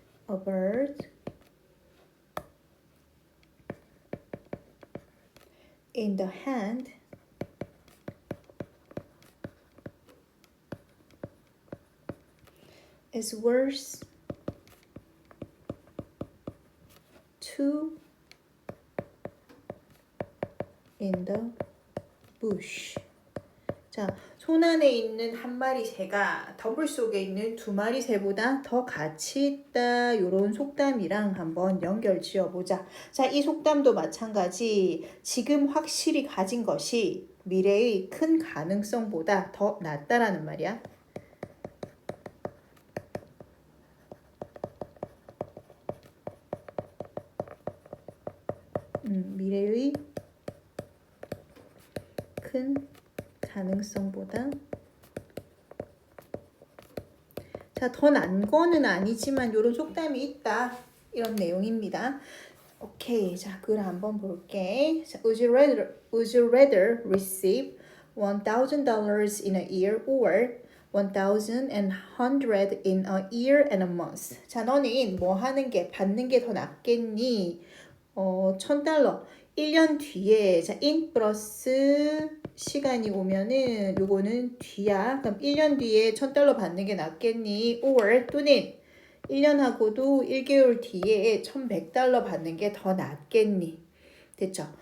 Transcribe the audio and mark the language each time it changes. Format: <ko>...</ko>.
<en>A bird in the hand is worth two in the bush.</en> <ko>자, 손 안에 있는 한 마리 새가 더블 속에 있는 두 마리 새보다 더 가치 있다. 요런 속담이랑 한번 연결 지어보자. 자, 이 속담도 마찬가지. 지금 확실히 가진 것이 미래의 큰 가능성보다 더 낫다라는 말이야. 미래의 큰 가능성보다 자, 더 난 거는 아니지만 이런 속담이 있다. 이런 내용입니다. 오케이, 자, 글 한번 볼게. 자,</ko> <en>would you rather receive $1,000 in a year or 1,100 in a year and a month?</en> <ko>자, 너는 뭐 하는 게, 받는 게 더 낫겠니? $1,000. 1년 뒤에, 자, in 플러스 시간이 오면은 요거는 뒤야. 그럼 1년 뒤에 $1,000 받는 게 낫겠니?</ko> <en>or</en> <ko>또는 1년하고도 1개월 뒤에 $1,100 받는 게 더 낫겠니? 됐죠?</ko>